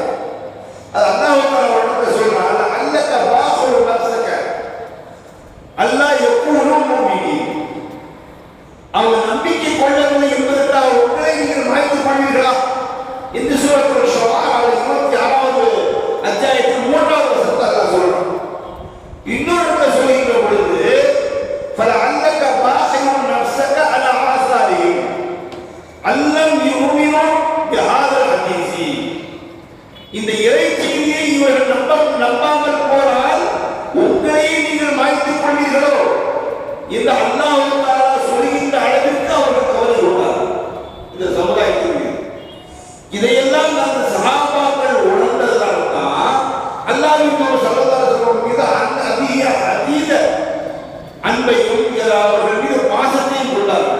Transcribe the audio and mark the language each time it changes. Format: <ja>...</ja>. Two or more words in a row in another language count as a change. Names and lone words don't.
<ta>அது அல்லாஹ் சொல்றாங்க</ta> <ar>لعلك باخع نفسك ألا يكونوا مؤمنين,</ar> <ta>அவங்க நம்பிக்கை கொள்ளவில்லை என்பதற்காக உங்களை நீங்கள் மாய்த்துக் கொள்வீர்களா என்று சூரத்துல் ஷுஆரா 26வது அத்தியாயத்தில் 3வது வசனத்தை அல்லாஹ் சொல்றான். இன்னொரு சொல்லுகின்ற பொழுது</ta> <ar>فَلَعَلَّكَ بَاخِعٌ نَفْسَكَ عَلَى آثَارِهِمْ إِن لَّمْ يُؤْمِنُوا بِهَذَا الْحَدِيثِ,</ar> <ta>இந்த இறைச்செய்தியை இவர்கள் நம்பாமல் போனால் உங்களை நீங்கள் மாய்த்துக் கொள்வீர்களோ என்று அல்லாஹ் தஆலா சொல்கின்ற அளவிற்கு அவர்கள் கவலை கொண்டார் இந்த சமுதாயத்தின் மீது. இதையெல்லாம் அந்த சஹாபாக்கள் உணர்ந்ததால் தான் அல்லாஹ்வின் தூதர்</ta> <ar>صلى الله عليه وسلم</ar> <ta>மீது அதீத அன்பையும் அவர்கள் மீது பாசத்தையும் கொண்டார்கள்.</ta>